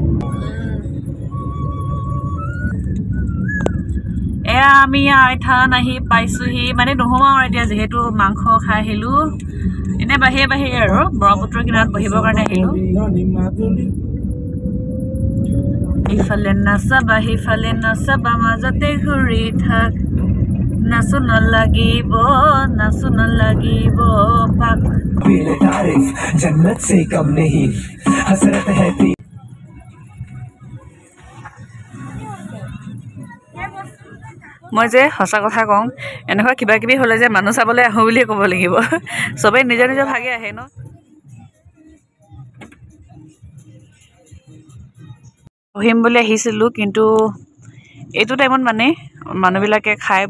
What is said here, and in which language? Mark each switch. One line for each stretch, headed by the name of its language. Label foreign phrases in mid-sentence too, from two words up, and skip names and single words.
Assamese: এয়া আমি আইথান আহি পাইছোহি মানে নোহোমাও এতিয়া যেহেতু মাংস খাই আহিলো এনে বাহিৰে আৰু ব্ৰহ্মপুত্ৰৰ কিনাৰত বহিবৰ কাৰণে আহিলো ইফালে নাচাবা সিফালে নাচাবা মাজতে ঘূৰি থাক নাচো নালাগিব পাক
Hindi: जन्नत से कम नहीं हसरत है
Assamese: মই যে সঁচা কথা কওঁ এনেকুৱা কিবা কিবি হ'লে যে মানুহ চাবলৈ আহোঁ বুলিয়ে ক'ব লাগিব চবেই নিজৰ নিজৰ ভাগে আহে ন বহিম বুলি আহিছিলোঁ কিন্তু এইটো টাইমত মানে মানুহবিলাকে খাই